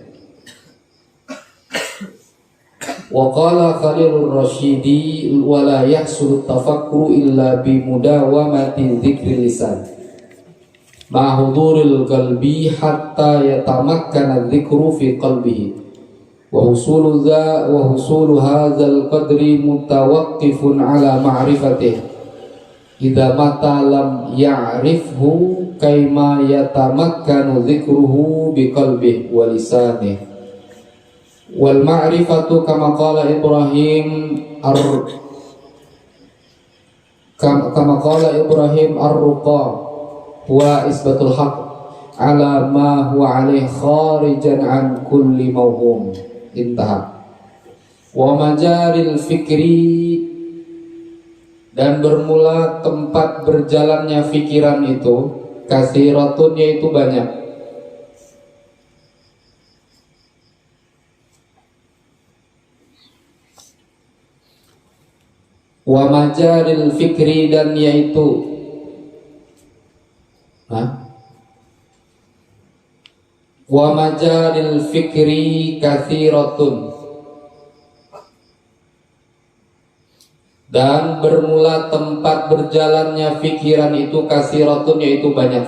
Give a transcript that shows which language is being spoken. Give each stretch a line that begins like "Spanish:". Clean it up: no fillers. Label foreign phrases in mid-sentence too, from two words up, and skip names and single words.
Arabic: وقال خليل الرشيدي ولا يحصل التفكر إلا بمداومة ذكر اللسان مع حضور القلب حتى يتمكن الذكر في قلبه وحصول هذا القدر متوقف على معرفته. إذا مات لم يعرفه كيما يتمكن ذكره بقلبه ولسانه. والمعرفة كما قال إبراهيم الرقى وإثبات الحق على ما هو عليه خارجا عن كل موهوم. Intaha. ومجاري الفكر,
Malay: dan bermula tempat berjalannya fikiran itu katsiratun, yaitu banyak.
Arabic: ومجاري الفكر,
Malay: dan yaitu
Arabic: ومجاري الفكر كثيرة,
Malay: dan bermula tempat berjalannya fikiran itu kasiratun, yaitu banyak.